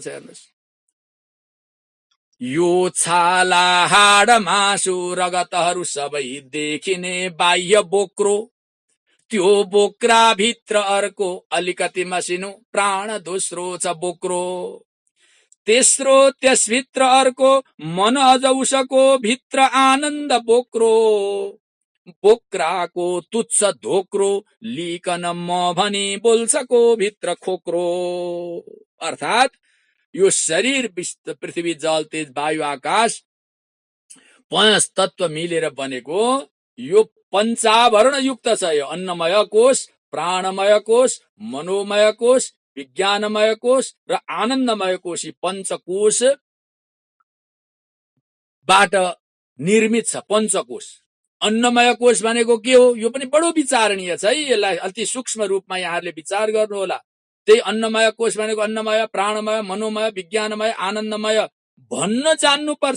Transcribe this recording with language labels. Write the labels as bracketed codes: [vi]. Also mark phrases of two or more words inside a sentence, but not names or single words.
[ne] हेर्नुस्, यो छाला हाड मासु रगतहरू सबै देखिने बाह्य बोक्रो, त्यो बोक्रा भित्र अर्को अलिकति मसिनो प्राण दोस्रो छ बोक्रो, तेस्रो त्यसभित्र अर्को मन अझ उसको भित्र आनन्द बोक्रो, बोक्राको तुच्छ धोक्रो लिकन म भनी बोल्छको भित्र खोक्रो। अर्थात यो शरीर पृथ्वी जल तेज वायु आकाश 5 तत्व मिलेर बनेको यो पञ्चावरण युक्त छ। यो अन्नमय कोश, प्राणमय कोश, मनोमय कोश, विज्ञानमय कोश र आनन्दमय कोश, यी पञ्चकोश बाट निर्मित छ। पञ्चकोश, अन्नमय कोश भनेको के हो, यो पनि बडो विचारणीय छ है। यसलाई अति सूक्ष्म रूपमा यहाँहरूले विचार गर्नुहोला। त्यही अन्नमय कोश भनेको अन्नमय, प्राणमय, मनोमय, विज्ञानमय, आनन्दमय भन्न जान्नुपर्छ।